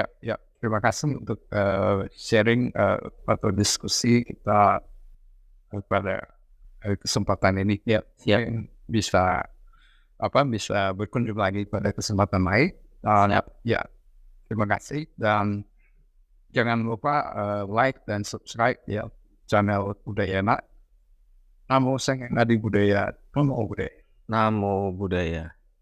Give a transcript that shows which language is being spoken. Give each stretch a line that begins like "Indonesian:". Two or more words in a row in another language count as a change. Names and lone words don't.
Indonesian: Terima kasih untuk sharing atau diskusi kita pada kesempatan ini. Ya, bisa berkunjung lagi pada kesempatan lain. Ya, terima kasih dan jangan lupa like dan subscribe ya channel Budayana.
Pali: Namo Seng Adi Budaya. Namo Budaya. Namo Buddhaya.